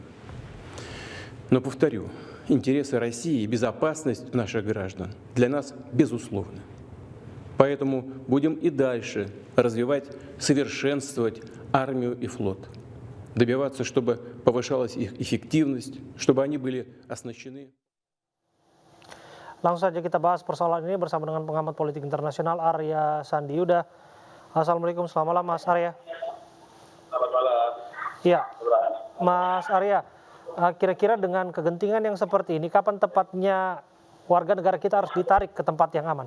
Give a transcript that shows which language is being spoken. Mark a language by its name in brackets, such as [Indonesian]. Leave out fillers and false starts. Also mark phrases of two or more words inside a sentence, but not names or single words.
[Russian] Но, повторю, интересы России и безопасность наших граждан для нас безусловны. Поэтому будем и дальше развивать, совершенствовать армию и флот, добиваться, чтобы повышалась их эффективность, чтобы они были оснащены. [Indonesian] Langsung saja kita bahas persoalan ini bersama dengan pengamat politik internasional Arya Sandi Yuda. Assalamualaikum, selamat malam Mas Arya. Selamat malam. Iya, Mas Arya, kira-kira dengan kegentingan yang seperti ini, kapan tepatnya warga negara kita harus ditarik ke tempat yang aman?